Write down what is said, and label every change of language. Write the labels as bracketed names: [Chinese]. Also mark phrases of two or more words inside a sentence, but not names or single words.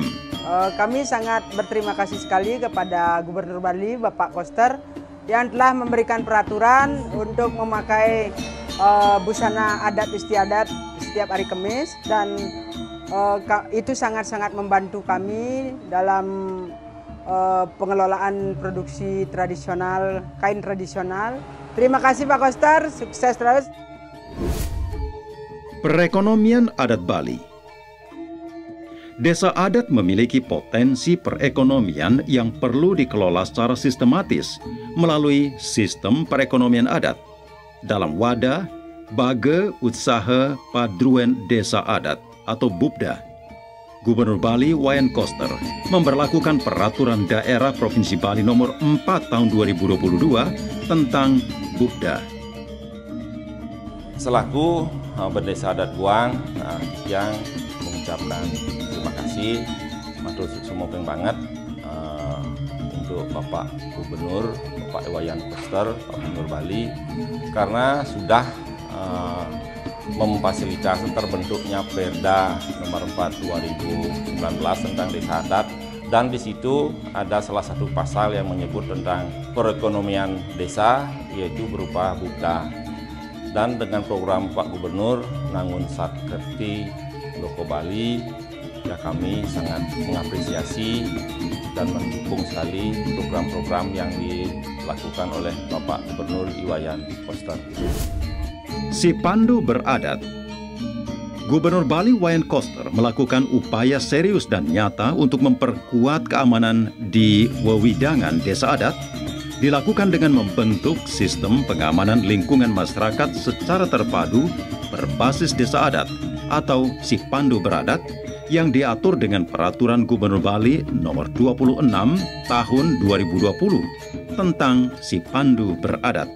[Indonesian] Kami sangat berterima kasih sekali kepada Gubernur Bali, Bapak Koster, yang telah memberikan peraturan untuk memakai busana adat istiadat setiap hari Kamis, dan itu sangat-sangat membantu kami dalam pengelolaan produksi tradisional, kain tradisional. Terima kasih Pak Koster, sukses terus. Perekonomian adat Bali. Desa adat memiliki potensi perekonomian yang perlu dikelola secara sistematis melalui sistem perekonomian adat dalam wadah Bage Usaha Padruan Desa Adat atau BUPDA. Gubernur Bali Wayan Koster memberlakukan Peraturan Daerah Provinsi Bali Nomor 4 Tahun 2022 tentang BUPDA. Selaku Berdesa Adat Buang yang mengucapkan terima kasih, [Balinese] matur sumopeng banget [Indonesian] untuk Bapak Gubernur, Bapak Wayan Koster, Pak Gubernur Bali, karena sudah memfasilitasi terbentuknya Perda Nomor 4 2019 tentang Desa Adat, dan di situ ada salah satu pasal yang menyebut tentang perekonomian desa, yaitu berupa BUPDA. Dan dengan program Pak Gubernur Nangun Satkerti Loko Bali, ya kami sangat mengapresiasi dan mendukung sekali program-program yang dilakukan oleh Bapak Gubernur Wayan Koster. Si Pandu Beradat. Gubernur Bali Wayan Koster melakukan upaya serius dan nyata untuk memperkuat keamanan di wewidangan desa adat, dilakukan dengan membentuk sistem pengamanan lingkungan masyarakat secara terpadu berbasis desa adat atau Si Pandu Beradat yang diatur dengan Peraturan Gubernur Bali Nomor 26 Tahun 2020 tentang Si Pandu Beradat.